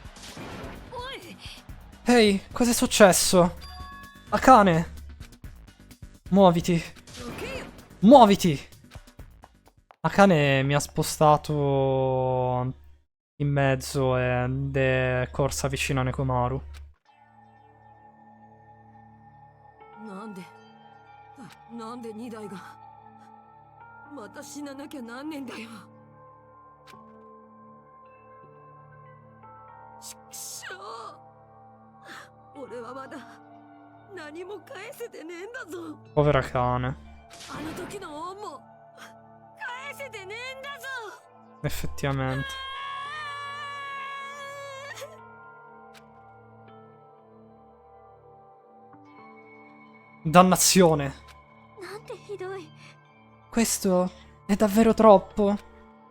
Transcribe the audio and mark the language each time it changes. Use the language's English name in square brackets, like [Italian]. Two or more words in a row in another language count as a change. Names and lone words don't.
[Italian] Ehi, cos'è successo? Akane! Muoviti! Muoviti! Akane mi ha spostato in mezzo ed è corsa vicino a Nekomaru. [Japanese] なんで2台がまた死ななきゃなんねんだよ。ちくしょう。俺はまだ何も返せてねえんだぞ。 [Italian] Povera Akane. [Japanese] あの時の恩も返せてねえんだぞ。 [Italian] Effettivamente. Dannazione. Questo è davvero troppo.